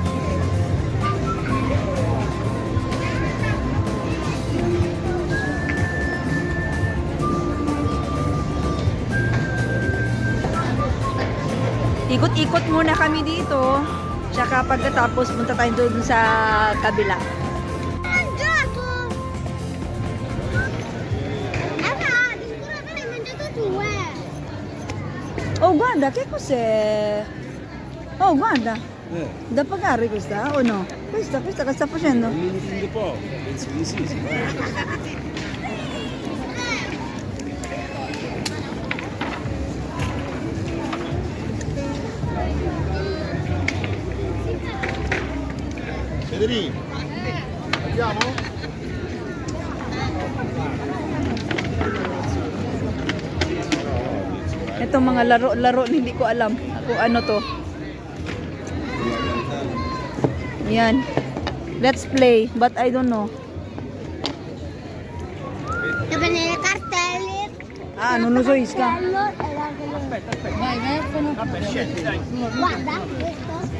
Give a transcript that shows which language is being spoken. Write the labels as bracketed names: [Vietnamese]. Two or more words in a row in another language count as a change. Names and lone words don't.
[Filipino] Ikot-ikot muna kami dito. Tsaka pagkatapos, punta tayo doon sa kabila. [Italian] Mangiato! Di sicuro hai mangiato tu, Oh, guarda, che cos'è? Oh, guarda. Da pagare questa o no? Questa che sta facendo? Un mini po', penso di sì. Federico, andiamo? [Filipino] Itong mga laro-laro, hindi ko alam kung ano to. Yan. [English] Let's play, but I don't know. [Italian] Dove nelle cartelle. Ah, non lo so, Iska. Aspetta. Vai, Vabbè, scendi, dai. Guarda, questo.